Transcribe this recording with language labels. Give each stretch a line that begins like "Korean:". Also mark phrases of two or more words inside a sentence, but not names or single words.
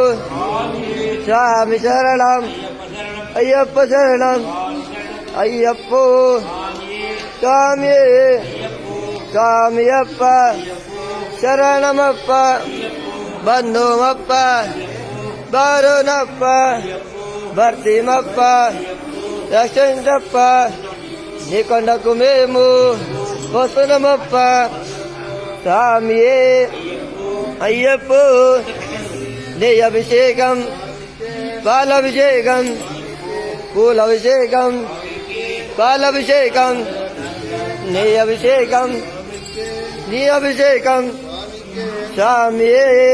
Kannada: ಸ್ವಾಮಿ ಶರಣಂ ಅಯ್ಯಪ್ಪ ಶರಣಂ ಅಯ್ಯಪ್ಪೋ ಸ್ವಾಮಿಯೇ ಸ್ವಾಮಿಯಪ್ಪ ಶರಣಮಪ್ಪ ಬಂಧುಮಪ್ಪ ಬಾರೋನಪ್ಪ ಬರ್ತೀಮಪ್ಪ ರಕ್ಷಿಸಪ್ಪ
Telugu: నీకొండకు మేము వస్తున్నామప్ప స్వామియే అయ్యప్పో నీ అభిషేకం పాలభిషేకం పూలభిషేకం పాలభిషేకం నీ అభిషేకం నీ అభిషేకం స్వామియే